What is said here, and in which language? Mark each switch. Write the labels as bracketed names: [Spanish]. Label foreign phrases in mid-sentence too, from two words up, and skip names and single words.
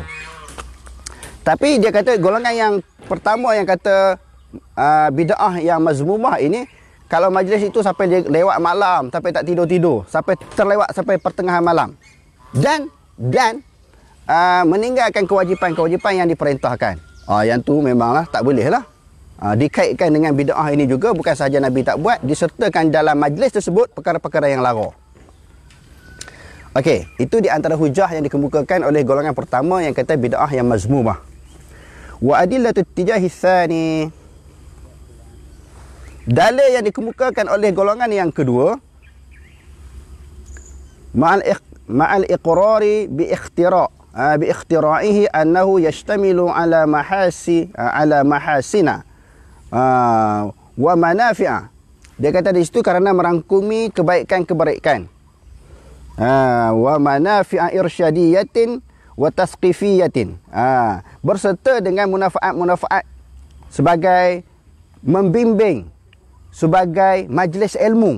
[Malay] Tapi dia kata golongan yang pertama yang kata bid'ah yang mazmumah ini, kalau majlis itu sampai dia lewat malam, sampai tak tidur-tidur, sampai terlewat sampai pertengahan malam, dan meninggalkan kewajipan-kewajipan yang diperintahkan. Yang tu memanglah tak boleh lah. Dikaitkan dengan bid'ah ini juga, bukan sahaja Nabi tak buat, disertakan dalam majlis tersebut perkara-perkara yang lara. Okey, itu di antara hujah yang dikemukakan oleh golongan pertama yang kata bid'ah yang mazmumah. [Arabic] وأدلة الاتجاه الثاني, [Malay] dalil yang dikemukakan oleh golongan yang kedua, [Arabic] مع الإقرار باختراعه أنه يشتمل على محاسن ومنافع. [Malay] Dia kata di situ kerana merangkumi kebaikan-kebaikan, [Arabic] ومنافع إرشادية وتثقيفية, [Malay] berserta dengan munafaat-munafaat sebagai membimbing sebagai majlis ilmu.